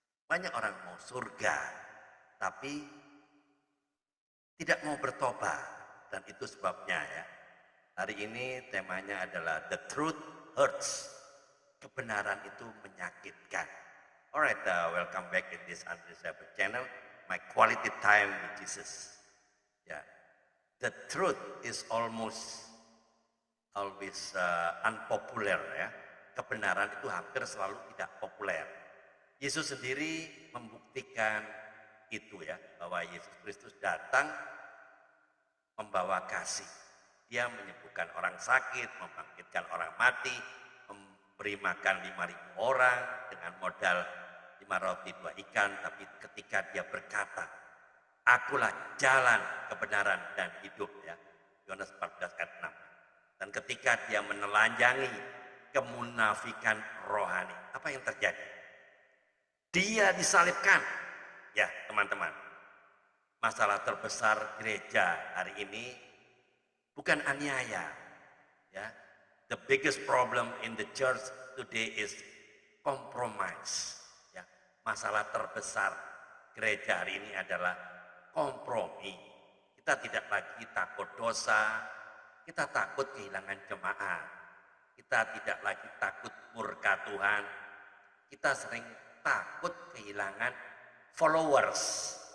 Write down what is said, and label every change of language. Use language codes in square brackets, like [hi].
[id] Banyak orang mau surga, tapi tidak mau bertobat. Dan itu sebabnya ya. Hari ini temanya adalah The Truth Hurts. Kebenaran itu menyakitkan. [en] Alright, welcome back in this Andre Sabat channel. My quality time with Jesus. Ya, the truth is almost always unpopular ya. [id] Kebenaran itu hampir selalu tidak populer. Yesus sendiri membuktikan itu ya, bahwa Yesus Kristus datang membawa kasih. Dia menyembuhkan orang sakit, membangkitkan orang mati, memberi makan 5.000 orang dengan modal 5 roti 2 ikan. Tapi ketika dia berkata, akulah jalan, kebenaran, dan hidup ya. Yohanes 14 ayat 6. Dan ketika dia menelanjangi kemunafikan rohani, apa yang terjadi? Dia disalibkan. Ya teman-teman, masalah terbesar gereja hari ini bukan aniaya. [en] Ya, the biggest problem in the church today is compromise. [id] Ya, masalah terbesar gereja hari ini adalah kompromi. Kita tidak lagi takut dosa, kita takut kehilangan jemaat. Kita tidak lagi takut murka Tuhan. Kita sering takut kehilangan followers.